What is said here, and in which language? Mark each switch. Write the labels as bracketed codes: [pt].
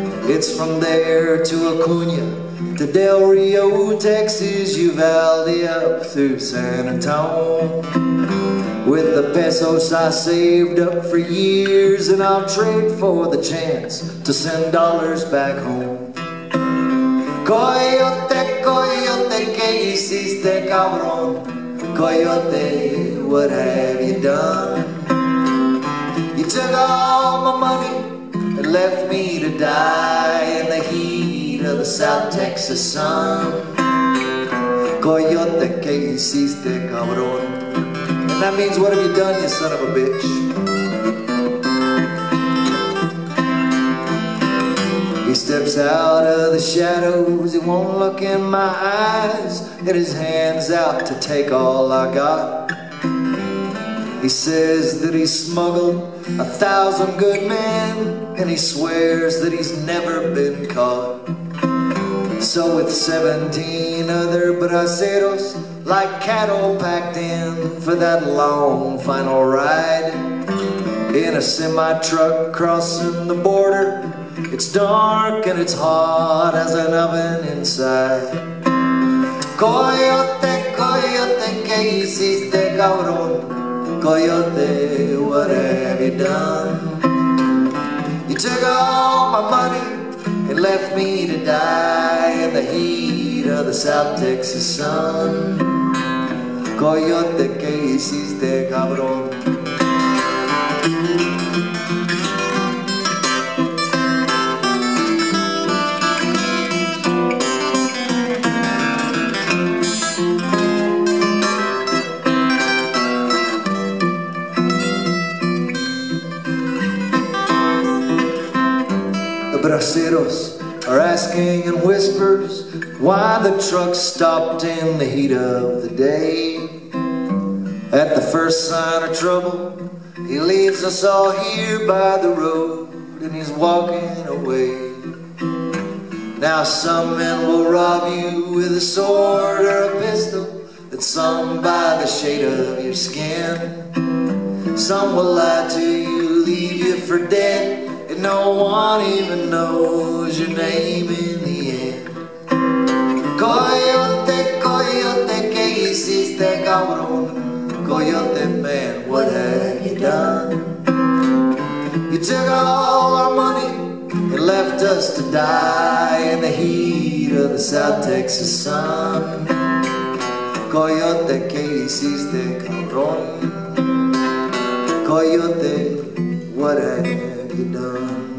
[en] It's from there to Acuna, to Del Rio, Texas, Uvalde, up through San Antonio. With the pesos I saved up for years, and I'll trade for the chance to send dollars back home. [es] Coyote, coyote, ¿qué hiciste, cabrón? [en] Coyote, what have you done? You took all my money and left me to die in the heat of the South Texas sun. [es] Coyote, ¿qué hiciste, cabrón? [en] And that means, what have you done, you son of a bitch? He steps out of the shadows, he won't look in my eyes, and his hand's out to take all I got. He says that he smuggled 1,000 good men, and he swears that he's never been caught. So with 17 other braceros, like cattle packed in for that long final ride, in a semi-truck crossing the border, it's dark and it's hot as an oven inside. [es] Coyote, coyote, ¿qué hiciste, cabrón? [en] Coyote, what have you done? You took all my money and left me to die in the heat of the South Texas sun. [es] Coyote, ¿qué hiciste, cabrón? [en] The braceros are asking in whispers why the truck stopped in the heat of the day. At the first sign of trouble, he leaves us all here by the road, and he's walking away. Now some men will rob you with a sword or a pistol, and some by the shade of your skin. Some will lie to you, leave you for dead, and no one even knows your name in the end. [es] Coyote, coyote, ¿qué hiciste, cabrón? [en] Coyote, man, what have you done? You took all our money and left us to die in the heat of the South Texas sun. [es] Coyote, ¿qué hiciste, cabrón? [en] Coyote, what have you done?